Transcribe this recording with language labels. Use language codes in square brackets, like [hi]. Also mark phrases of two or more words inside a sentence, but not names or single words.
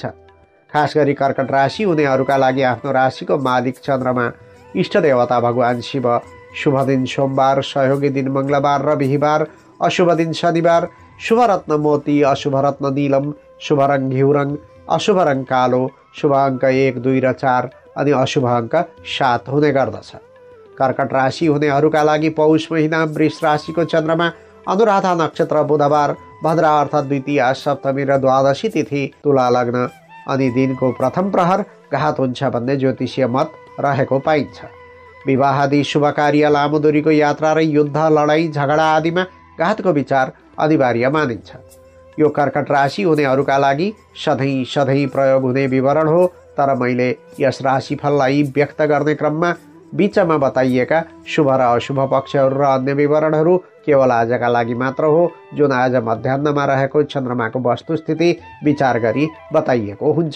[ne] खास गरी कर्कट राशि हुनेहरूका लागि आफ्नो राशिको मालिक चन्द्रमा, इष्ट देवता भगवान शिव, शुभ दिन सोमबार, सहयोगी दिन मङ्गलबार र बिहिबार, अशुभ दिन शनिबार, शुभ रत्न मोती, अशुभ रत्न नीलम, शुभ रङ घिउ रङ, अशुभ रङ कालो, शुभ अङ्क 1, 2 र 4 अनि अशुभ अङ्क 7 हुने गर्दछ। कर्कट राशि हुनेहरूका लागि पौष महिना वृष राशिको चन्द्रमा, अनुराधा नक्षत्र बुधबार, भद्रा अर्थात् द्वितीया, सप्तमी र द्वादशी तिथि, तुला लग्न अनि दिनको प्रथम प्रहर घात हुन्छ भन्ने ज्योतिषीय मत रहेको पाइन्छ। विवाह आदि शुभ कार्य, लामो दूरीको यात्रा र युद्ध, लडाईँ झगडा आदिमा घातको विचार अनिवार्य मानिन्छ। यो कर्कट राशि हुनेहरूका लागि सधैँ प्रयोग हुने विवरण हो, तर मैले यस राशिफललाई व्यक्त गर्ने क्रममा बीचमा बताइएका शुभ र अशुभ पक्षहरू र अन्य विवरणहरू केवल आजका लागि मात्र हो, जुन आज मध्याह्नमा रहेको चन्द्रमाको वस्तुस्थिति विचार गरी बताइएको हुन्छ।